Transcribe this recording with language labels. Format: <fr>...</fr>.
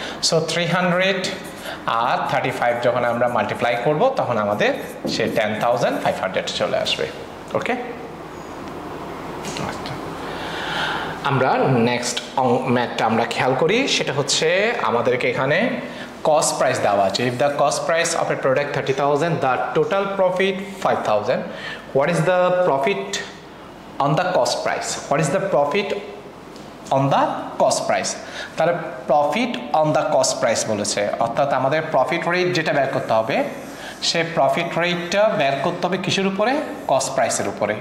<bn>So 300 আর 35 যখন আমরা multiply করব তখন আমাদের সে 10,500 চলে আসবে। ওকে, আমরা নেক্সট ম্যাথটা আমরা খেয়াল করি, সেটা হচ্ছে আমাদেরকে এখানে cost price দেওয়া আছে।</bn> <en>If the cost price of a product 30,000, the total profit 5,000, what is the profit on the cost price? What is the profit on the cost price?</en> <bn>তাহলে profit on the cost price বলেছে, অর্থাৎ আমাদের profit rate যেটা বের করতে হবে সে profit রেটটা বের করতে হবে কিসের উপরে, কস্ট প্রাইসের উপরে।</bn>